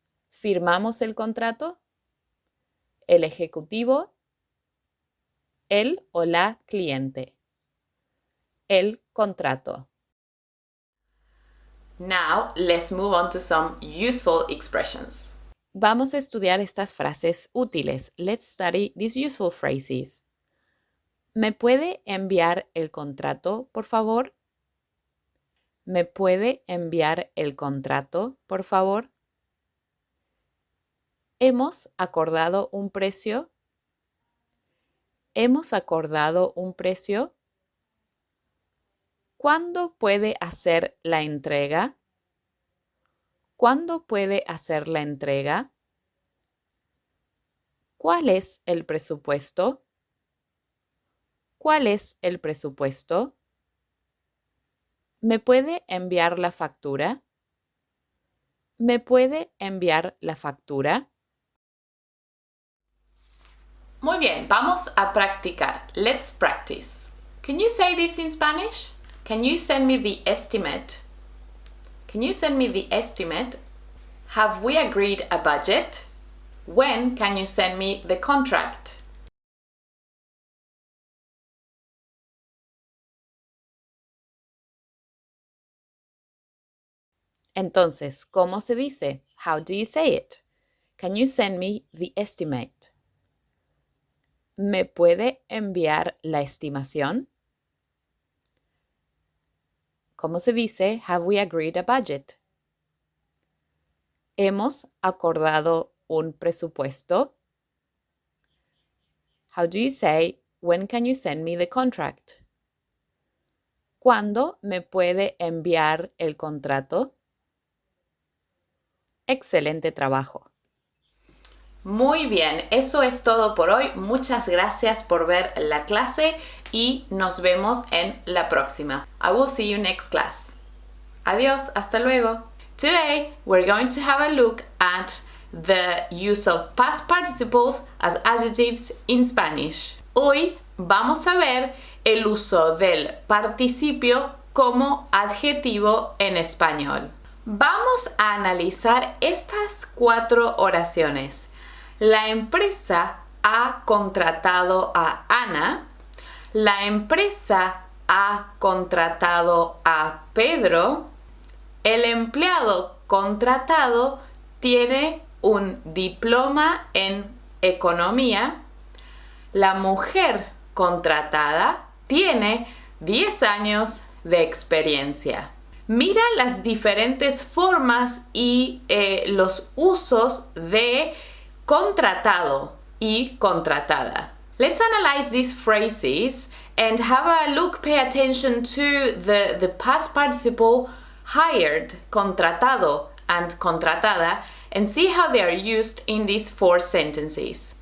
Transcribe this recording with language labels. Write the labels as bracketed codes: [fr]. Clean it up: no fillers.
[es] ¿Firmamos el contrato? El ejecutivo. El o la cliente. El contrato. [en] Now, let's move on to some useful expressions. [es] Vamos a estudiar estas frases útiles. [en] Let's study these useful phrases. [es] ¿Me puede enviar el contrato, por favor? ¿Me puede enviar el contrato, por favor? ¿Hemos acordado un precio? ¿Hemos acordado un precio? ¿Cuándo puede hacer la entrega? ¿Cuándo puede hacer la entrega? ¿Cuál es el presupuesto? ¿Cuál es el presupuesto? ¿Me puede enviar la factura? ¿Me puede enviar la factura? Muy bien, vamos a practicar. [en] Let's practice. Can you say this in Spanish? Can you send me the estimate? Can you send me the estimate? Have we agreed a budget? When can you send me the contract? [es] Entonces, ¿cómo se dice? [en] How do you say it? Can you send me the estimate? [es] ¿Me puede enviar la estimación? ¿Cómo se dice? [en] Have we agreed a budget? [es] ¿Hemos acordado un presupuesto? [en] How do you say, when can you send me the contract? [es] ¿Cuándo me puede enviar el contrato? Excelente trabajo. Muy bien, eso es todo por hoy. Muchas gracias por ver la clase y nos vemos en la próxima. [en] I will see you next class. [es] Adiós, hasta luego. [en] Today, we're going to have a look at the use of past participles as adjectives in Spanish. [es] Hoy vamos a ver el uso del participio como adjetivo en español. Vamos a analizar estas 4 oraciones. La empresa ha contratado a Ana. La empresa ha contratado a Pedro. El empleado contratado tiene un diploma en economía. La mujer contratada tiene 10 años de experiencia. Mira las diferentes formas y los usos de contratado y contratada. [en] Let's analyze these phrases and have a look, pay attention to the past participle hired, contratado, and contratada, and see how they are used in these 4 sentences.